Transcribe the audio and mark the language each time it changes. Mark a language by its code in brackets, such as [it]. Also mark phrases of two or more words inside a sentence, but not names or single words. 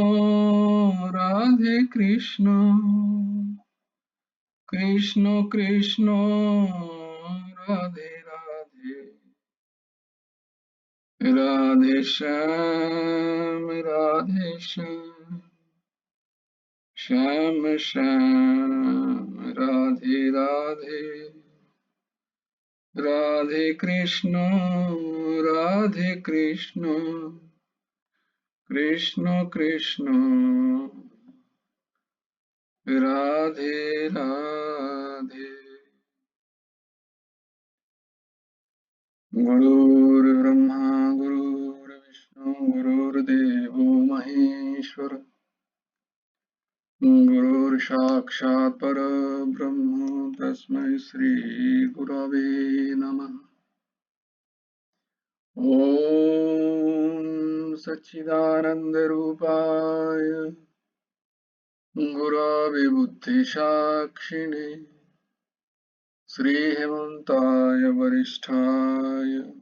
[sa] কৃষ্ণ কৃষ্ণ রাধে রাধে রাধে শ্যাম শ্যাম শ্যাম রাধে রাধে রাধে কৃষ্ণ কৃষ্ণ কৃষ্ণ রাধে রাধে गुरुर्ब्रह्मा गुरुर्विष्णु गुरुर्देवो महेश्वर गुरुर्साक्षात् परब्रह्म तस्मै श्री गुरवे नमः ॐ सच्चिदानंद रूपाय गुरवे बुद्धिसाक्षिणे श्री हेमंताय वरिष्ठाय